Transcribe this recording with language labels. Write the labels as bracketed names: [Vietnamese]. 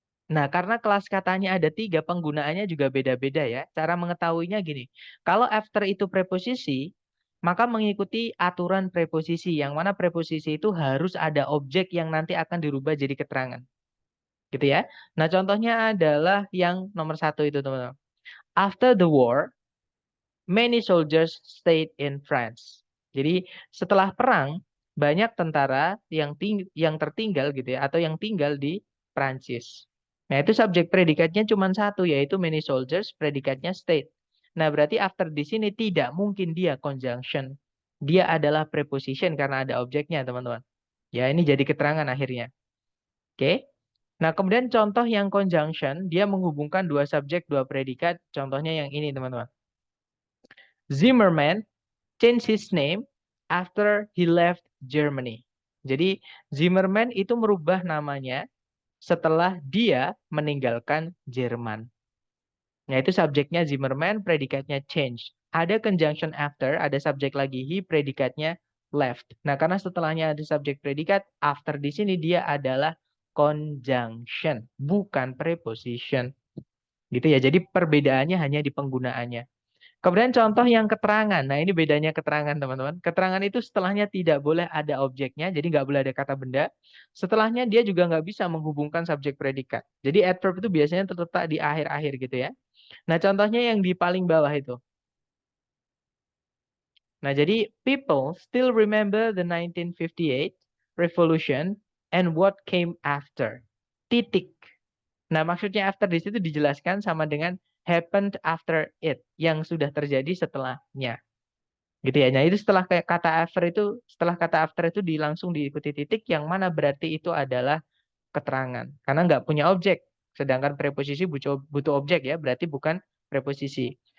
[Indonesian] Nah, karena kelas katanya ada 3, penggunaannya juga beda-beda ya. Cara mengetahuinya gini, kalau after itu preposisi, maka mengikuti aturan preposisi, yang mana preposisi itu harus ada objek yang nanti akan dirubah jadi keterangan. Gitu ya. Nah, contohnya adalah yang nomor 1 itu, teman-teman. [English] After the war, many soldiers stayed in France. [Indonesian] Jadi setelah perang banyak tentara yang tertinggal gitu ya, atau yang tinggal di Prancis. Nah, itu subjek predikatnya cuma 1 yaitu many soldiers, predikatnya stayed. Nah, berarti after di sini tidak mungkin dia conjunction. Dia adalah preposition karena ada objeknya, teman-teman. Ya, ini jadi keterangan akhirnya. Oke. Nah, kemudian contoh yang conjunction, dia menghubungkan 2 subjek, 2 predikat. Contohnya yang ini, teman-teman. [English] Zimmerman changed his name after he left Germany. [Indonesian] Jadi Zimmerman itu merubah namanya setelah dia meninggalkan Jerman. Nah, itu subjeknya Zimmerman, predikatnya change. Ada conjunction after, ada subjek lagi he, predikatnya left. Nah, karena setelahnya ada subjek predikat, after di sini dia adalah conjunction, bukan preposition. Gitu ya. Jadi perbedaannya hanya di penggunaannya. Kemudian contoh yang keterangan. Nah, ini bedanya keterangan, teman-teman. Keterangan itu setelahnya tidak boleh ada objeknya, jadi nggak boleh ada kata benda. Setelahnya dia juga nggak bisa menghubungkan subjek predikat. Jadi adverb itu biasanya terletak di akhir-akhir gitu ya. Nah, contohnya yang di paling bawah itu. Nah, jadi [English] people still remember the 1958 revolution and what came after. [Indonesian] Titik. Nah, maksudnya after di situ dijelaskan sama dengan [English] happened after it, [Indonesian] yang sudah terjadi setelahnya. Gitu ya. Nah, itu setelah kayak kata after itu, setelah kata after itu langsung diikuti titik, yang mana berarti itu adalah keterangan. Karena nggak punya objek. Sedangkan preposisi butuh objek ya, berarti bukan preposisi.